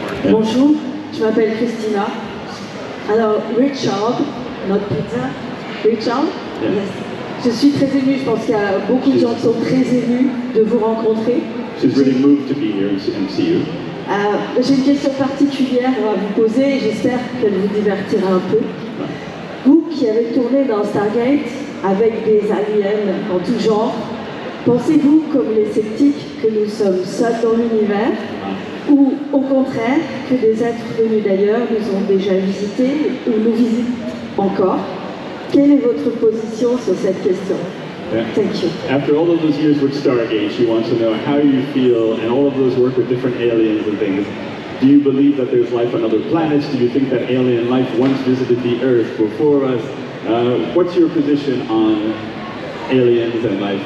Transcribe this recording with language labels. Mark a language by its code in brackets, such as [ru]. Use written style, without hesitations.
[fr] Bonjour, je m'appelle Christina. Alors, Richard, notre pizza. Richard? [en] Yeah. Yes. [fr] Je suis très émue, je pense qu'il y a beaucoup de gens qui sont très émus de vous rencontrer. [en] She's really moved to be here and see you. [fr] J'ai une question particulière à vous poser et j'espère qu'elle vous divertira un peu. Vous qui avez tourné dans Stargate avec des aliens en tout genre, Pensez-vous, comme les sceptiques, que nous sommes seuls dans l'univers, ou au contraire, que des êtres venus d'ailleurs nous ont déjà visités ou nous visitent encore? Quelle est votre position sur cette question? [en] Yeah. Thank you. After all of those years with Stargate, she wants to know how you feel and all of those work with different aliens and things. Do you believe that there's life on other planets? Do you think that alien life once visited the Earth before us? What's your position on aliens and life?